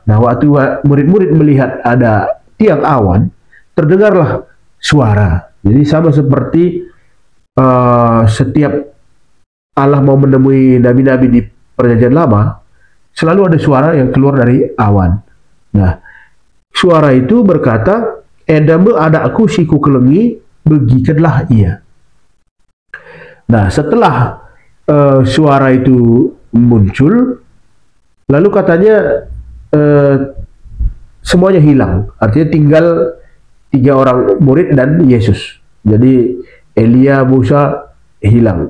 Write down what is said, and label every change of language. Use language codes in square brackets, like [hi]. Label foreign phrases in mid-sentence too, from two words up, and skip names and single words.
[id] Nah, waktu murid-murid melihat ada tiang awan, terdengarlah suara. Jadi sama seperti setiap Allah mau menemui nabi-nabi di Perjanjian Lama, selalu ada suara yang keluar dari awan. Nah, suara itu berkata, [btx] "Edamu anakku si ku kelengi, begikanlah ia." [id] Nah, setelah suara itu muncul, lalu katanya semuanya hilang. Artinya tinggal 3 orang murid dan Yesus. Jadi Elia, Musa hilang.